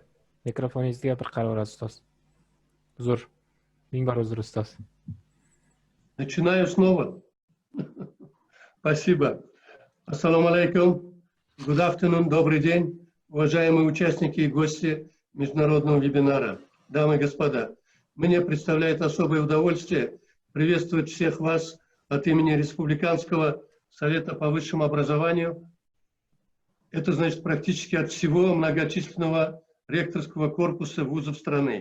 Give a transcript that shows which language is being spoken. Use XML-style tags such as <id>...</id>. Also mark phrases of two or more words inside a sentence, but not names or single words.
<uz>Микрофонingizga bir qarorasiz, Стас. Uzr. Ming bor uzr, Стас.</uz> <ru>Начинаю снова. Спасибо.</ru> <ar>السلام عليكم.</ar> <en>Good afternoon,</en> <ru>добрый день, уважаемые участники и гости международного вебинара. Дамы и господа, мне представляет особое удовольствие приветствовать всех вас от имени Республиканского совета по высшему образованию. Это значит практически от всего многочисленного ректорского корпуса вузов страны.</ru>